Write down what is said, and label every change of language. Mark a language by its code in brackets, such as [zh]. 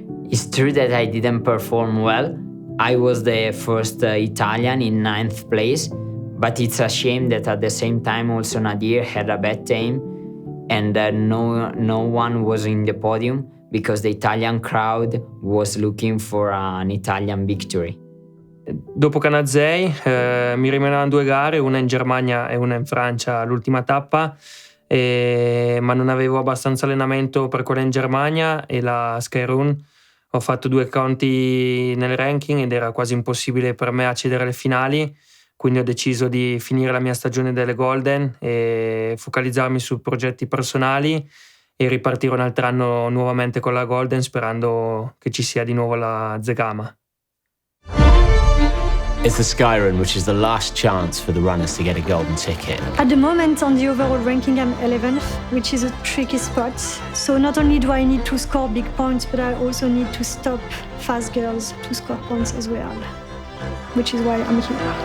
[en] It's true that I didn't perform well. I was the first Italian in 9th place, but it's a shame that at the same time also Nadir had a bad time and no one was in the podium because the Italian crowd was looking for an Italian victory. [it] Dopo Canazei mi rimanevano 2 gare, una in Germania e una in Francia, l'ultima tappa, ma non avevo abbastanza allenamento per quella in Germania e la Skyrun. Ho fatto 2 conti nel ranking ed era quasi impossibile per me accedere alle finali, quindi ho deciso di finire la mia stagione delle Golden e focalizzarmi su progetti personali e ripartire un altro anno nuovamente con la Golden sperando che ci sia di nuovo la Zegama. [en] It's the Skyrun, which is the last chance for the runners to get a golden ticket. At the moment, on the overall ranking, I'm 11th, which is a tricky spot. So not only do I need to score big points, but I also need to stop fast girls to score points as well, which is why I'm here.